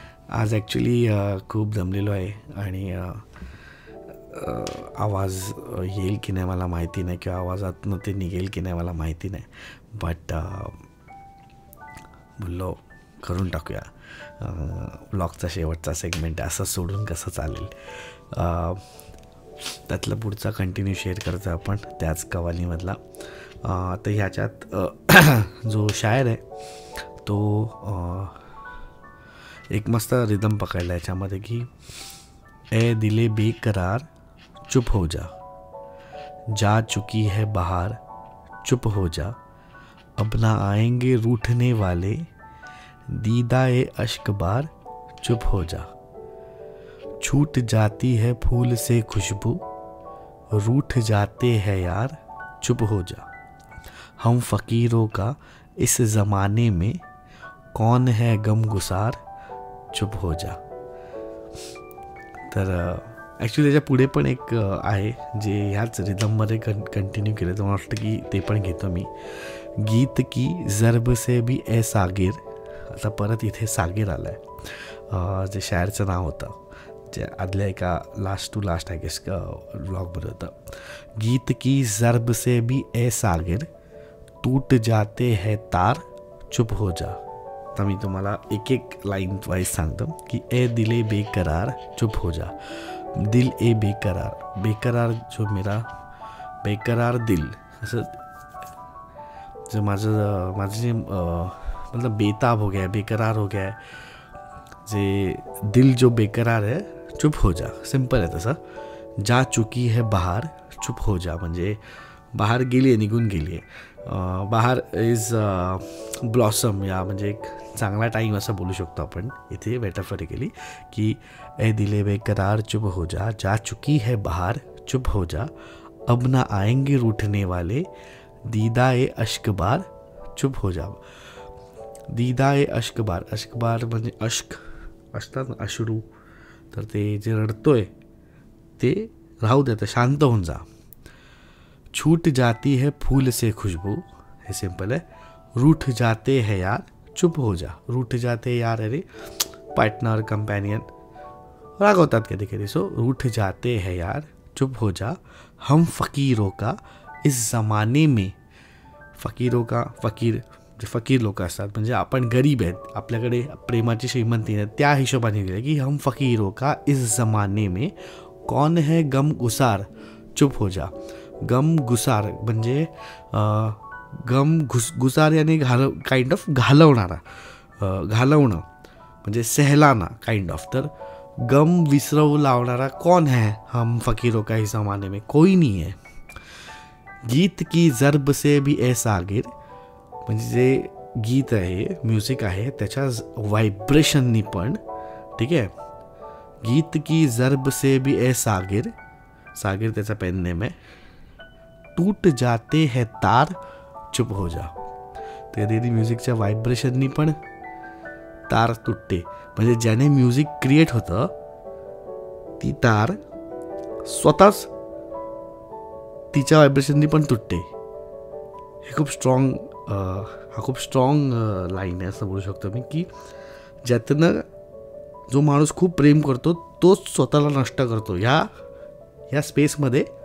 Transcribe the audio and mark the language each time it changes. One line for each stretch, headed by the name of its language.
Marathi: आज ॲक्च्युली खूप दमलेलो आहे आणि आवाज येईल की नाही मला माहिती नाही, किंवा आवाजातनं ते निघेल की नाही मला माहिती नाही, बट बोललो करून टाकूया. ब्लॉगचा शेवटचा सेगमेंट असं सोडून कसं चालेल. त्यातलं पुढचा कंटिन्यू शेअर करतो आपण त्याच कवालीमधला. तर ह्याच्यात जो शायर आहे तो एक मस्त रिदम पकडला याच्यामध्ये की
Hindi: ए दिले बेकरार चुप हो जा चुकी है बहार चुप हो जा, अब ना आएंगे रूठने वाले दीदाए अश्क बार चुप हो जा, छूट जाती है फूल से खुशबू रूठ जाते हैं यार चुप हो जा, हम फ़कीरों का इस ज़माने में कौन है गमगुसार चुप हो जा.
Marathi: तर ॲक्च्युली त्याच्या पुढे पण एक आहे जे ह्याच रिदममध्ये कंटिन्यू केलं, तर मला वाटतं की ते पण घेतो मी.
Hindi: गीत की जर्ब से भी ए सागिर.
Marathi: आता परत इथे सागिर आला आहे, जे शायरचं नाव होतं, जे आदल्या एका last to last I guess ब्लॉगमध्ये होतं.
Hindi: गीत की जर्ब से भी ए सागिर टूट जाते हैं तार चुप हो जा.
Marathi: तर मी तुम्हाला एक एक लाईन वाईज सांगतो की
Hindi: ए दिले बेकरार चुप हो जा. दिल ए बेकरार, बेकरार जो मेरा बेकरार दिल,
Marathi: असं जो माझं जे
Hindi: मतलब बेताब हो गया है, बेकरार हो गया है, जे दिल जो बेकरार है चुप हो जा.
Marathi: सिंपल आहे तसं.
Hindi: जा चुकी है बहार चुप हो जा,
Marathi: म्हणजे बहार गेली आहे, निघून गेली आहे. बहार इज ब्लॉसम, या म्हणजे एक चांगला टाईम असं बोलू शकतो आपण इथे मेटाफॉरिकली, की
Hindi: ए दिले बेकरार चुप हो जा चुकी है बहार चुप हो जा, अब ना आएंगे रूठने वाले दीदाए अश्कबार चुप हो जा.
Marathi: दीदाए अश्कबार, अश्कबार म्हणजे अश्क असतात ना, अश्रू, तर ते जे रडतोय ते राहू दे, तर शांत होऊन जा.
Hindi: छूट जाती है फूल से खुशबू,
Marathi: हे सिंपल आहे.
Hindi: रूठ जाते हैं यार चुप हो जा. रूठ जाते यार
Marathi: अरे पार्टनर कंपॅनियन रागवतात कधी कधी.
Hindi: सो रूठ जाते हैं यार चुप हो जा, हम फ़कीरों का इस ज़माने में, फ़कीरों का,
Marathi: फ़कीर जे फ़कीर लोक असतात म्हणजे आपण गरीब आहेत, आपल्याकडे प्रेमाची श्रीमंती नाही, त्या हिशोबाने दिलं की
Hindi: हम फ़कीरों का इस ज़माने में कौन है गम गुसार चुप हो जा.
Marathi: गम गुसार म्हणजे गम गुसार याने काइंड ऑफ घालवणारा, घालवणं म्हणजे सहलाना काइंड ऑफ. तर गम विसरवू लावणारा
Hindi: कौन है हम फ़कीरों का इस ज़माने में, कोई नहीं है. गीत की जर्ब से भी ए सागिर,
Marathi: म्हणजे जे गीत आहे, म्युझिक आहे, त्याच्या व्हायब्रेशननी पण, ठीक आहे.
Hindi: गीत की जर्ब से भी ए सागिर,
Marathi: सागिर त्याचा पेन नेम आहे.
Hindi: टूट जाते हैं तार चुप हो जा.
Marathi: ते रेडी म्युझिकच्या व्हायब्रेशननी पण तार तुटते, म्हणजे ज्याने म्युझिक क्रिएट होतं ती तार स्वतःच तिच्या व्हायब्रेशननी पण तुटते. हे खूप स्ट्रॉंग, हा खूप स्ट्रॉंग लाईन आहे असं बोलू शकतो मी, की ज्यातनं जो माणूस खूप प्रेम करतो तोच स्वतःला नष्ट करतो. ह्या स्पेसमध्ये,